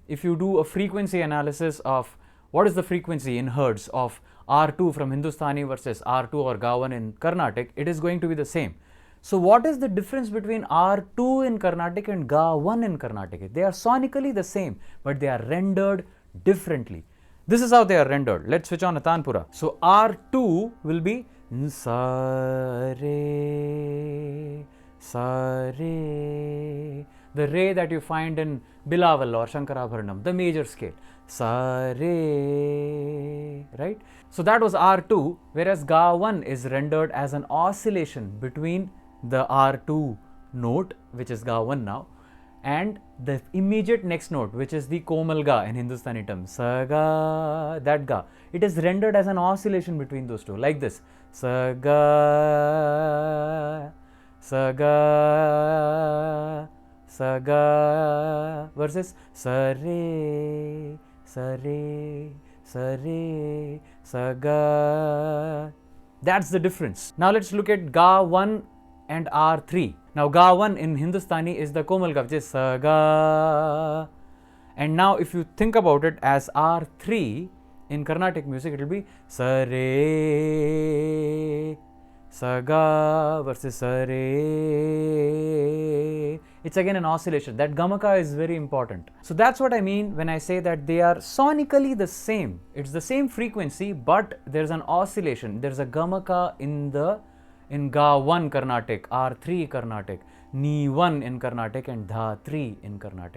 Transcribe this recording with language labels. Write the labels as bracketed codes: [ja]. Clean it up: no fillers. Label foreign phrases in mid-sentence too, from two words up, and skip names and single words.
[en] If you do a frequency analysis of what is the frequency in hertz of R2 from Hindustani versus R2 or Ga1 in Carnatic, it is going to be the same. So, what is the difference between R2 in Carnatic and Ga1 in Carnatic? They are sonically the same, but they are rendered differently. This is how they are rendered. Let's switch on a Tanpura. So, R2 will be sa re, sa re. The re that you find in Bilaval or Shankarabharanam, the major scale. Sa re, right? So that was R2, whereas Ga1 is rendered as an oscillation between the R2 note, which is Ga1 now, and the immediate next note, which is the Komal Ga in Hindustani terms. Sa ga, that Ga. It is rendered as an oscillation between those two, like this. Sa ga, sa ga, sa ga versus sa re, sa re, sa re, sa ga. That's the difference. Now let's look at Ga1 and R3. Now Ga1 in Hindustani is the Komal Ga, which is sa ga. And now if you think about it as R3 in Carnatic music, it will be sa re, sa ga versus sa re. It's again an oscillation. That Gamaka is very important. So that's what I mean when I say that they are sonically the same. It's the same frequency, but there's an oscillation. There's a Gamaka in Ga1 Carnatic, R3 Carnatic, Ni1 in Carnatic and Dha3 in Carnatic.